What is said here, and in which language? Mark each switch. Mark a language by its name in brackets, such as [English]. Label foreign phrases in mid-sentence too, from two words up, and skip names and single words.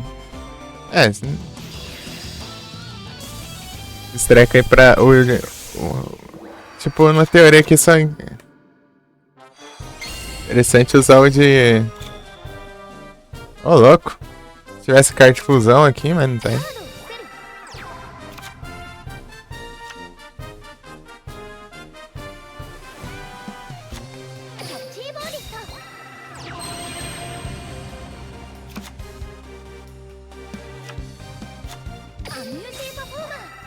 [Portuguese] É, esse treco aí pra. Tipo, na teoria aqui só. Interessante usar o de. Ô, louco. Se tivesse carta de fusão aqui, mas não tem. [Japanese] キャッチーボーリスト。アミュージーパフォーマー。